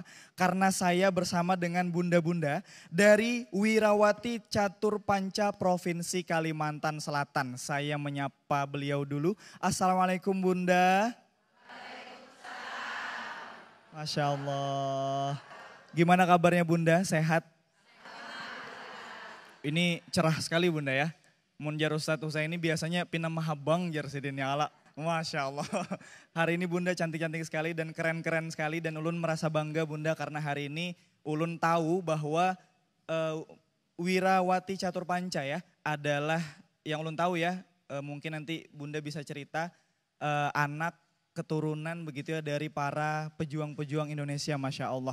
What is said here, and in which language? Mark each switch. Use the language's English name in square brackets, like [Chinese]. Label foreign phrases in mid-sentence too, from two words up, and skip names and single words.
[Indonesian] Karena saya bersama dengan bunda-bunda dari Wirawati Catur Panca Provinsi Kalimantan Selatan. Saya menyapa beliau dulu. Assalamualaikum Bunda. [Arabic] وعليكم السلام. ما شاء الله. [Indonesian] Gimana kabarnya Bunda? Sehat? Ini cerah sekali Bunda ya. [Banjar] Mun jar Ustadz Husaini biasanya pinam mahabang jar sidin ya ala. [Arabic] ما شاء الله. [Indonesian] Hari ini Bunda cantik-cantik sekali dan keren-keren sekali. Dan ulun merasa bangga Bunda karena hari ini ulun tahu bahwa Wirawati Catur Panca ya adalah yang ulun tahu ya. Mungkin nanti Bunda bisa cerita anak keturunan begitu ya dari para pejuang-pejuang Indonesia [Arabic] ما شاء الله.